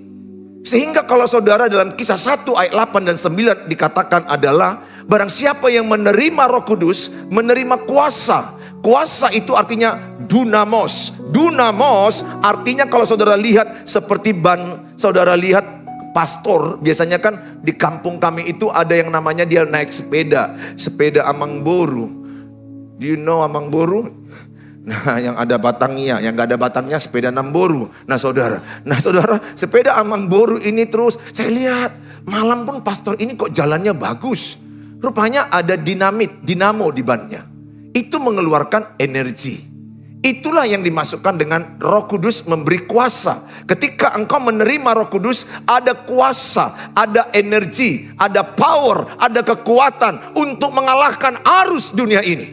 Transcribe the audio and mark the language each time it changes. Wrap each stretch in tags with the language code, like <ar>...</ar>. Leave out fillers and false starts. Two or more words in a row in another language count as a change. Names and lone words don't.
<id>Sehingga kalau saudara dalam Kisah 1 ayat 8 dan 9 dikatakan adalah, barang siapa yang menerima Roh Kudus, menerima kuasa. Kuasa itu artinya dunamos. Dunamos artinya kalau saudara lihat seperti saudara lihat pastor, biasanya kan di kampung kami itu ada yang namanya dia naik sepeda. Sepeda</id> <bbc>amang boru.</bbc> <en>Do you know</en> <bbc>amang boru?</bbc> <id>Nah, yang ada batangnya, yang gak ada batangnya sepeda namboru. Nah saudara, sepeda</id> <bbc>amang boru</bbc> <id>ini terus saya lihat malam pun pastor ini kok jalannya bagus. Rupanya ada dinamo di bannya. Itu mengeluarkan energi. Itulah yang dimasukkan dengan Roh Kudus memberi kuasa. Ketika engkau menerima Roh Kudus, ada kuasa, ada energi, ada power, ada kekuatan untuk mengalahkan arus dunia ini.</id>